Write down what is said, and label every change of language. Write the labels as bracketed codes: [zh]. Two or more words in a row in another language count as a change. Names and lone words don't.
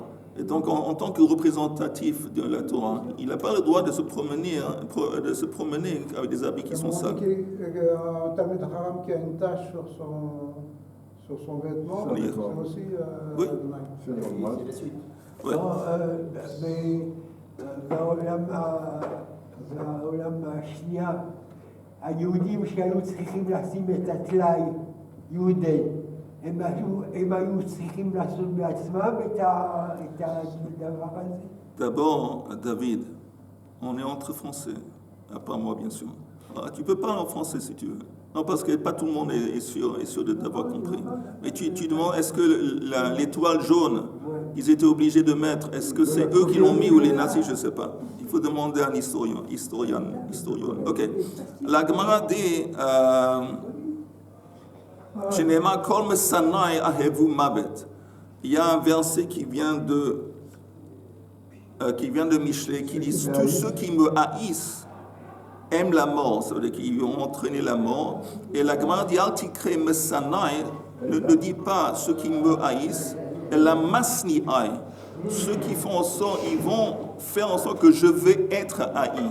[fr] Et donc, en tant que représentatif de la Torah, il n'a pas le droit de se promener avec des habits qui sont sales. Un [he] תלמיד חכם [fr] qui a une tache sur son vêtement, c'est aussi oui. C'est normal. Ouais. [he] בעולם השנייה, היהודים שהיו צריכים לשים את הטלאי, יהודי, הם היו צריכים לעשות בעצמם את הדבר הזה. [fr] D'abord, David, on est entre Français, à part moi bien sûr. Alors, tu peux parler en français si tu veux. Non, parce que pas tout le monde est sûr de t'avoir compris. Mais tu demandes, est-ce que l'étoile jaune, ils étaient obligés de mettre, est-ce que c'est eux qui l'ont mis ou les nazis, je ne sais pas. Il faut demander à un historien. Ok. La Gemara dit, [he] שנאמר כל משנאי אהבו מות. [fr] Il y a un verset qui vient de Michelet, qui dit, tous ceux qui me haïssent aiment la mort, ça veut dire qu'ils vont entraîner la mort. Et la Gemara dit, [he] אל תקרי משנאי, [fr] ne dit pas ceux qui me haïssent, et la masni'ai, ceux qui font en sorte, ils vont faire en sorte que je vais être haï.